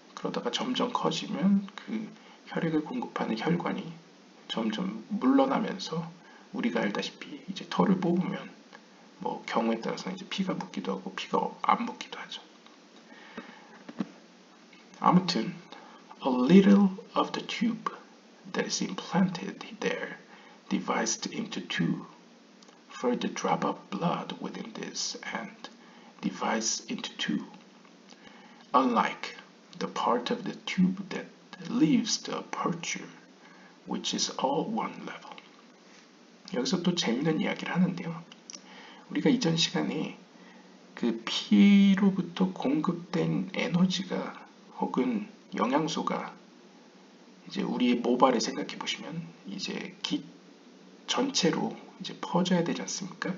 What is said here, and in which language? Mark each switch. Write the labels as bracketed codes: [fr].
[ko] 그러다가 점점 커지면 그 혈액을 공급하는 혈관이 점점 물러나면서 우리가 알다시피 이제 털을 뽑으면 뭐 경우에 따라서 이제 피가 묻기도 하고 피가 안 묻기도 하죠. 아무튼 [en] a little of the tube that is implanted there divided into two, for the drop of blood within this and divides into two, unlike the part of the tube that leaves the aperture, which is all one level. [ko] 여기서 또 재밌는 이야기를 하는데요. 우리가 이전 시간에 그 피로부터 공급된 에너지가 혹은 영양소가 이제 우리의 모발을 생각해 보시면 이제 깃 전체로 이제 퍼져야 되지 않습니까?